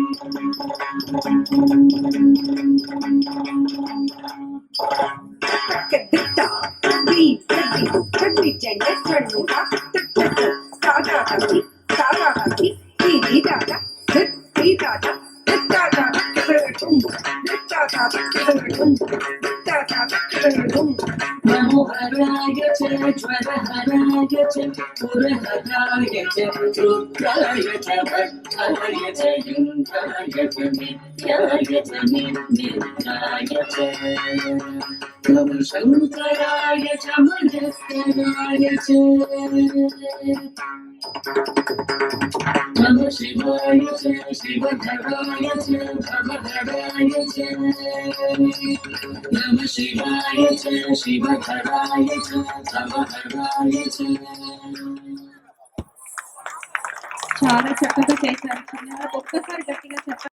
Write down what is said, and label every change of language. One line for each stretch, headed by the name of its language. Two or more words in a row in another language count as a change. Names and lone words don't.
Sanskrit: Kadita, Kadi, Kadi, Kadi, Janda, Chanuka, Tada, Kadi, Tada, Kadi, Didi, Dada, Didi, Dada, Dada, Kadum, Dada, Kadum, Dada, Kadum. नमो हराय च ज्वरहराय च पुरहराय च रुद्राय च भद्राय च इन्द्राय च नित्याय च निर्निद्राय च शङ्कराय च महेश्वराय च नमः शिवाय च शिवधराय च भवहराय च नमः शिवाय च शिवधराय च भवहराय च
Telugu: చాలా చక్కగా చేశారు. చిన్నగా ఒక్కసారి గట్టిగా చెప్పండి.